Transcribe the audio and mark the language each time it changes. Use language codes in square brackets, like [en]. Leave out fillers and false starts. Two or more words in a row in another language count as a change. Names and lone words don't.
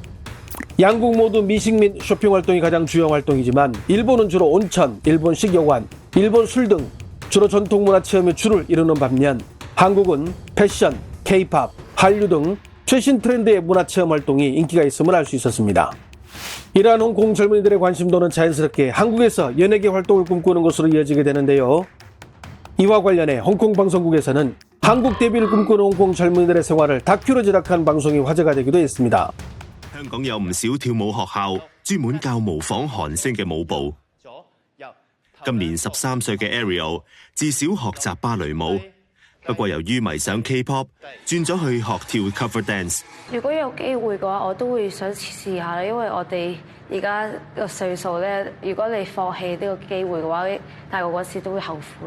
[ko] 양국 모두 미식 및 쇼핑 활동이 가장 주요 활동이지만 일본은 주로 온천, 일본식 여관, 일본 술 등 주로 전통문화 체험에 줄을 이루는 반면, 한국은 패션, K-팝, 한류 등 최신 트렌드의 문화체험 활동이 인기가 있음을 알 수 있었습니다. 이러한 홍콩 젊은이들의 관심도는 자연스럽게 한국에서 연예계 활동을 꿈꾸는 것으로 이어지게 되는데요. 이와 관련해 홍콩 방송국에서는 한국 데뷔를 꿈꾸는 홍콩 젊은이들의 생활을 다큐로 제작한 방송이 화제가 되기도 했습니다. [yue] 香港有唔少跳舞學校專門教模仿韓星嘅舞步。今年13歲嘅 Ariel 自小學習芭蕾舞，不過由於迷上 K-pop， 轉咗去學跳 [en] cover dance。 [yue] 如果有機會嘅話，我都會想試下啦，因為我哋而家個歲數咧，如果你放棄呢個機會嘅話，大個嗰時都會後悔。